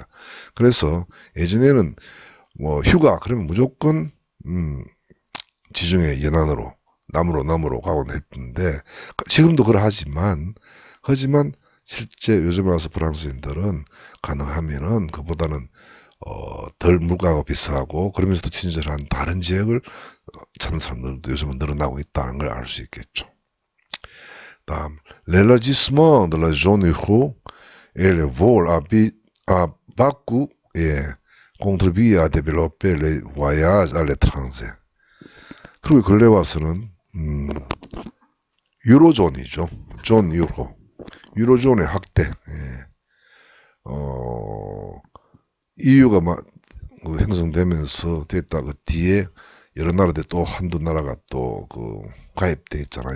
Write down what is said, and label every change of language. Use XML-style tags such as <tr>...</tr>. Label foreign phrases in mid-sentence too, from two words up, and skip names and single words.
<ko>그래서 예전에는 뭐 휴가 그러면 무조건 지중해 연안으로 남으로 가곤 했는데 지금도 그러하지만 실제 요즘 와서 프랑스인들은 가능하면은 그보다는 덜 물가가 비싸고 그러면서도 친절한 다른 지역을 찾는 사람들도 요즘은 늘어나고 있다는 걸 알 수 있겠죠. 다음,</ko> <fr>l'élargissement de la zone euro et le vol à bas coût contribue à développer les voyages à l'étranger.</fr> <ko>그리고 근래 와서는 유로존이죠. 존 유로. 유로존의 확대. EU가 형성되면서 됐다 그 뒤에 여러 나라들 또 한두 나라가 또 가입돼 있잖아요.</ko>